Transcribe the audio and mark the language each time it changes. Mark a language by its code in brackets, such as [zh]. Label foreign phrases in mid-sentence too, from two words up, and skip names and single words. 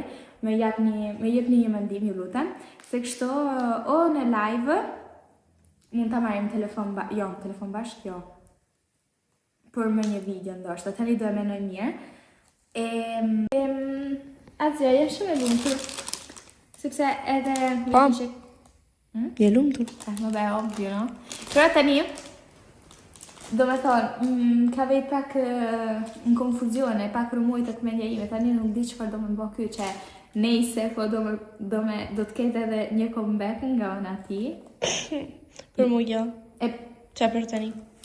[sq] Më jepni një mendim, ju lutem, se kështu o në live mund ta marrim telefon bashkë, jo. Por më një video ndoshta, tani do e menoj mirë. Azja, jam shumë e lumtur, sepse edhe... Je lumtur. [it] Vabbè, ovvio, no? [sq] Però tani, do me thonë, ka vejt pak në konfuzione, pak rëmuj të mendja ime, tani nuk di çfarë do me bë ky, që nejse, po do të ketë edhe një comeback nga ona ti. Për mu jo. Qa për tani?